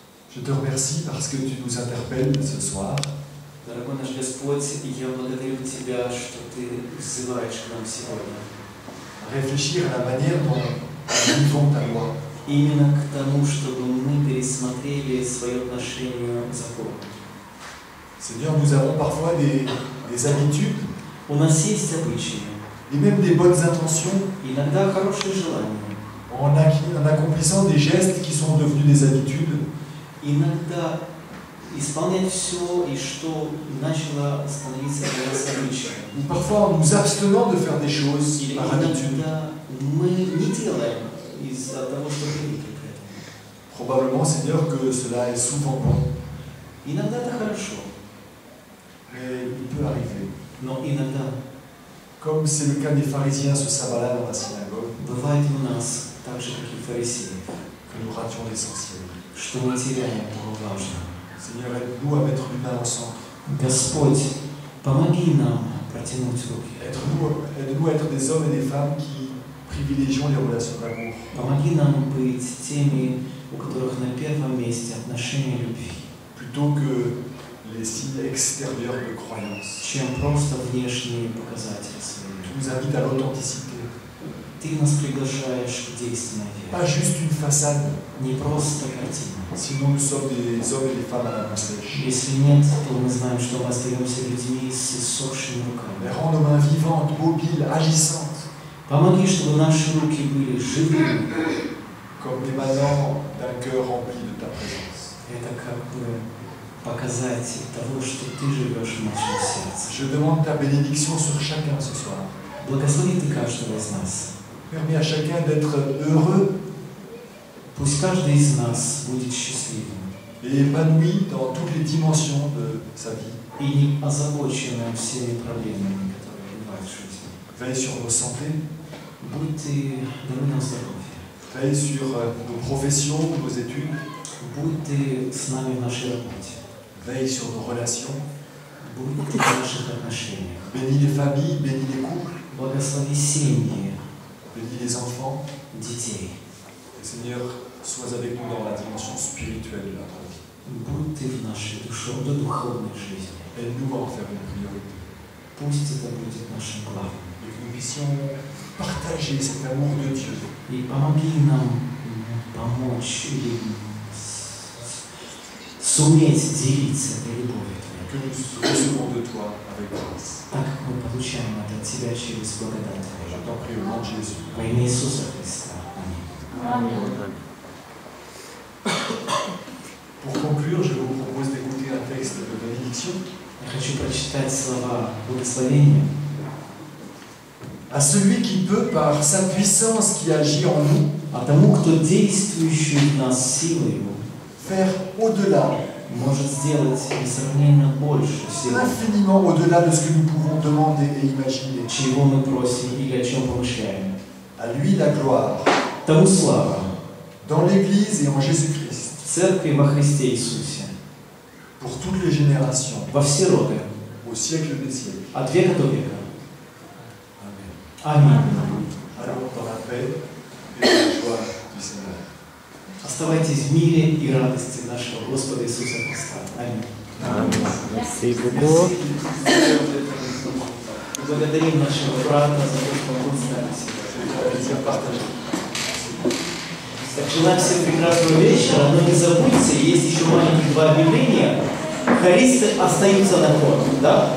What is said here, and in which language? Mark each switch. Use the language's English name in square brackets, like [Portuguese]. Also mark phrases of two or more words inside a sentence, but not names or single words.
[French] Je te remercie parce que tu nous interpelles ce soir. [Russian] Дорогой наш Господь, я благодарю Тебя, что Ты взываешь к нам сегодня. [French] Réfléchir à la manière dont nous vivons ta loi. [Russian] Именно к тому, чтобы мы пересмотрели свое отношение к закону. [French] Seigneur, nous avons parfois des habitudes [Russian] У нас есть обычаи, [French] et même des bonnes intentions [Russian] иногда хорошие желания, [French] en accomplissant des gestes qui sont devenus des habitudes. [Russian] иногда исполнять все, и что начало становиться для нас обычаем. [French] Ou parfois en nous abstenant de faire des choses [Russian] Или [French] par habitude. [Russian] иногда мы не делаем из-за того, что привыкли к этому. [French] Probablement, Seigneur, que cela est souvent bon, [Russian] Иногда это хорошо, [French] mais il peut arriver. [Russian] но иногда [French] Comme c'est le cas des pharisiens ce sabbat-là dans la synagogue, [Russian] бывает у нас так же, как и фарисеев, [French] que nous rations l'essentiel. [Russian] что мы теряем того важного. [French] Seigneur, aide-nous à mettre l'humain au centre. [Russian] Господь, помоги нам протянуть руки. [French] Aide-nous à être des hommes et des femmes qui privilégions les relations d'amour. [Russian] Помоги нам быть теми, у которых на первом месте отношения любви, [French] Plutôt que les signes extérieurs de croyance. [Russian] чем просто внешние показатели свои. [French] Tu nous invites à l'authenticité. [Russian] Ты нас приглашаешь к действенной [French] Pas [Russian] вере, [French] juste une façade, [Russian] не просто картина. [French] sinon nous sommes des hommes et des femmes à la main sèche. [Russian] Если нет, то мы знаем, что мы остаемся людьми с иссохшими [French] Mais [Russian] руками. [French] rends nos mains vivantes, mobiles, agissantes, [Russian] Помоги, чтобы наши руки были живыми. [French] comme émanant d'un cœur rempli de ta présence. [Russian] Это как бы показатель того, что Ты живешь в нашем сердце. [French] Je demande ta bénédiction sur chacun ce soir. [Russian] Благослови Ты каждого из нас. [French] Permets à chacun d'être heureux [Russian] Пусть каждый из нас будет счастливым [French] et épanoui dans toutes les dimensions de sa vie. [Russian] и не озабоченным всеми проблемами, которые бывают в жизни. [French] Veille sur nos santé, [Russian] Будь Ты, даруй нам здоровье. [French] veille sur nos professions, nos études, [Russian] Будь Ты с нами в нашей работе. [French] veille sur nos relations, [Russian] Будь Ты в наших отношениях. [French] bénis les familles, bénis les couples, [Russian] Благослови семьи, [French] bénis les enfants. [Russian] детей. [French] Et Seigneur, sois avec nous dans la dimension spirituelle de notre vie. [Russian] Будь Ты в нашей духовной жизни. [French] Aide-nous à en faire une priorité. [Russian] Пусть это будет нашим главным. [French] Et que nous puissions partager cet amour de Dieu [Russian] И помоги нам помочь или суметь делиться этой любовью Твоей, [French] que nous recevons de toi avec grâce. [Russian] так как мы получаем это от Тебя через благодать [French] Je [Russian] Твою. [French] t'en prie au nom de Jésus. [Russian] Во имя Иисуса Христа. Аминь. [French] Pour conclure, je vous propose d'écouter un texte de bénédiction. [Russian] Я хочу прочитать слова благословения. [French] À celui qui peut, par sa puissance qui agit en nous, [Russian] А тому, кто действующий в нас силою, [French] faire au-delà, [Russian] может сделать несравненно больше всего, [French] infiniment au-delà de ce que nous pouvons demander et imaginer. [Russian] чего мы просим или о чем помышляем. [French] À lui la gloire, [Russian] Тому слава [French] dans l'Église et en Jésus-Christ, [Russian] в Церкви во Христе Иисусе, [French] pour toutes les générations, [Russian] во все роды, [French] au siècle des siècles. [Russian] от века до века. [French] Amen. [Russian] Аминь. [French] Alors, dans la paix et dans la joie du Seigneur. [Russian] Оставайтесь в мире и радости нашего Господа Иисуса Христа. Аминь. [French] Merci beaucoup. [Russian] Благодарим нашего брата за то, что он с нами сегодня. Так, желаем всем прекрасного вечера, но не забудьте, есть еще маленькие два объявления. Хористы остаются на хор. Да?